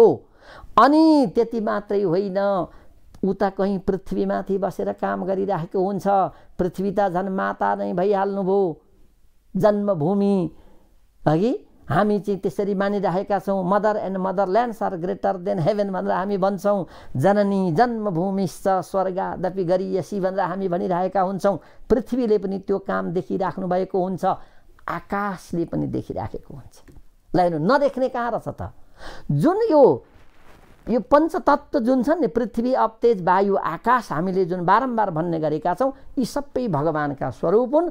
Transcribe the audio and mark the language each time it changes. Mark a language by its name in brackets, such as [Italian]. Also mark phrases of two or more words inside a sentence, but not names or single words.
[Nepali] अनि त्यति मात्रै होइन, उता कहीँ पृथ्वीमाथि बसेर काम गरिरहेको हुन्छ। पृथ्वी त झन् माता नै भइहाल्नुभयो, जन्मभूमि अघि हामी चाहिँ त्यसरी मानिरहेका छौँ। [English] mother and motherlands are greater than heaven [Nepali] भनेर हामी भन्छौँ। [Sanskrit] जननी जन्मभूमिश्च स्वर्गादपि गरीयसी [Nepali] भनेर हामी भनिरहेका हुन्छौँ। पृथ्वीले पनि त्यो काम देखिराख्नु भएको हुन्छ, आकाशले पनि देखिराखेको हुन्छ। ल हेर्नु, नदेख्ने कहाँ रहेछ त? जुन यो पञ्चतत्त्व जुन छन् नि, पृथ्वी, अप, तेज, वायु, आकाश, हामीले जुन बारम्बार भन्ने गरेका छौँ, यी सबै भगवानका स्वरूप हुन्।